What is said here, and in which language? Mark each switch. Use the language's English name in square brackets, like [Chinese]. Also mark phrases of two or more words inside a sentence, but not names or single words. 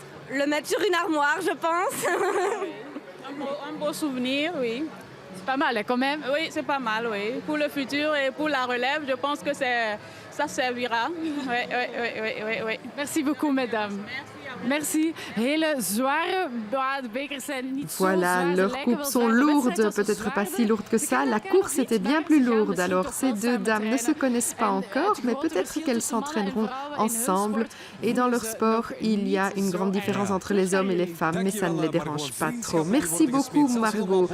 [French] Le mettre sur une armoire, je pense. Un beau souvenir, oui. C'est pas mal quand même. Oui, c'est pas mal, oui. Pour le futur et pour la relève, je pense que ça servira. Oui. Merci beaucoup, mesdames. Merci. [Dutch] Hele zware bekers zijn niet zo [French] Voilà, [Dutch] zwaar. [French] leurs coupes sont lourdes, peut-être pas si lourdes que ça. La course était bien plus lourde. Alors ces deux dames ne se connaissent pas encore, mais peut-être qu'elles s'entraîneront ensemble. Et dans leur sport, il y a une grande différence entre les hommes et les femmes, mais ça ne les dérange pas trop. Merci beaucoup Margot.